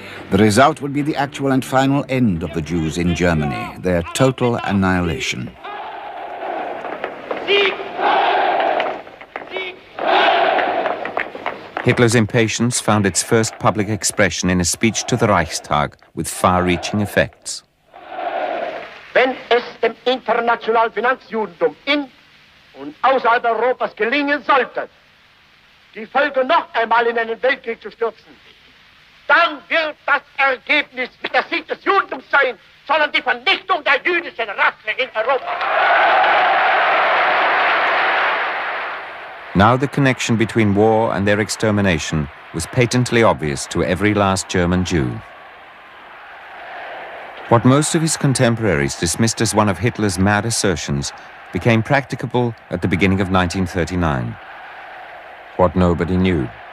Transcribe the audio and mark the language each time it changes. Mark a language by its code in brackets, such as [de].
[en] The result would be the actual and final end of the Jews in Germany, their total annihilation. Hitler's impatience found its first public expression in a speech to the Reichstag with far-reaching effects. [de] Wenn es dem internationalen Finanzjudentum in und außerhalb Europas gelingen sollte, die Völker noch einmal in einen Weltkrieg zu stürzen, dann wird das Ergebnis nicht der Sieg des Judentums sein, sondern die Vernichtung der jüdischen Rasse in Europa. [en] Now the connection between war and their extermination was patently obvious to every last German Jew. What most of his contemporaries dismissed as one of Hitler's mad assertions became practicable at the beginning of 1939. What nobody knew.